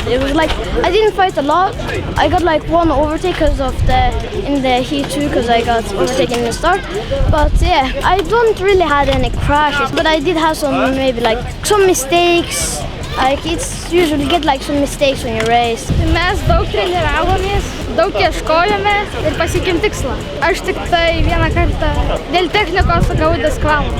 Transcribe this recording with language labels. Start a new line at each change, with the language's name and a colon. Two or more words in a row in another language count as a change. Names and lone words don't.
English: It was like, I didn't fight a lot. I got like one overtake because of in the heat 2 because I got overtaken in the start. But yeah, I don't really had any crashes, but I did have some, maybe like some mistakes. Like it's usually get like some mistakes when you race.
Lithuanian: Mes daug treniravomės, daug ieškojome ir pasiekėm tikslą. Aš tik tai vieną kartą dėl technikos gavau diskvalą.